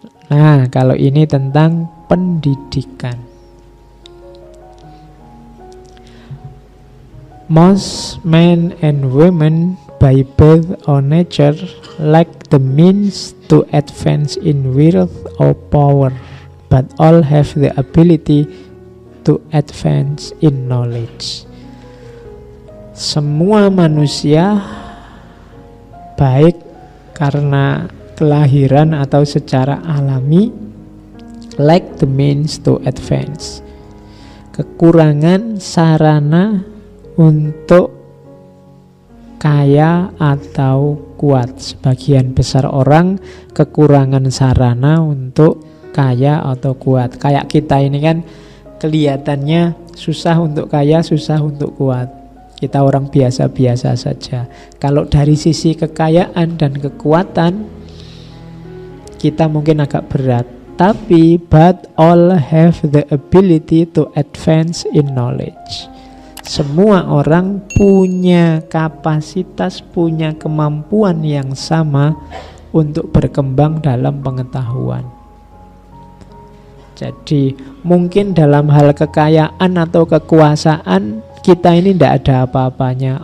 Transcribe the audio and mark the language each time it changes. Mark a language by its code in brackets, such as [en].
[id] Nah, kalau ini tentang pendidikan. [en] Most men and women by birth or nature lack the means to advance in wealth or power, but all have the ability to advance in knowledge. [id] Semua manusia, baik karena kelahiran atau secara alami, lack the means to advance. Kekurangan sarana untuk kaya atau kuat. Sebagian besar orang kekurangan sarana untuk kaya atau kuat. Kayak kita ini kan kelihatannya susah untuk kaya, susah untuk kuat. Kita orang biasa-biasa saja. Kalau dari sisi kekayaan dan kekuatan, kita mungkin agak berat. [en] Tapi but all have the ability to advance in knowledge. [id] Semua orang punya kapasitas, punya kemampuan yang sama untuk berkembang dalam pengetahuan. Jadi mungkin dalam hal kekayaan atau kekuasaan kita ini tidak ada apa-apanya.